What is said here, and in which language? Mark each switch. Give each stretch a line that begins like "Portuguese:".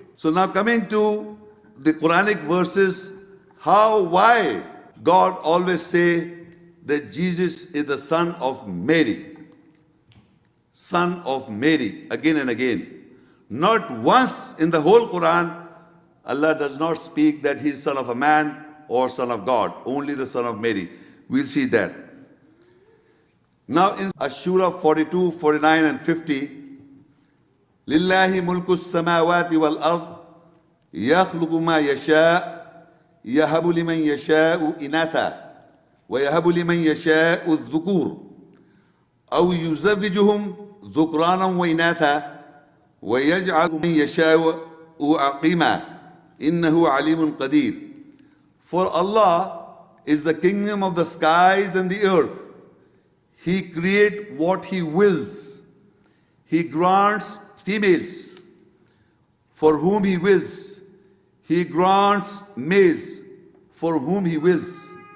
English: So now coming to the Quranic verses, why God always say that Jesus is the son of Mary. Son of Mary, again and again. Not once in the whole Quran, Allah does not speak that he is son of a man or son of God, only the son of Mary. We'll see that. Now in Ashura 42, 49 and 50,
Arabic: لله ملك السماوات والأرض يخلق ما يشاء يهب لمن يشاء إناثا ويهب لمن يشاء الذكور أو يزوجهم ذكرانا وإناثا ويجعل من يشاء عقيما إنه عليم قدير.
English: For Allah is the kingdom of the skies and the earth. He creates what He wills. He grants females for whom He wills. He grants males for whom He wills.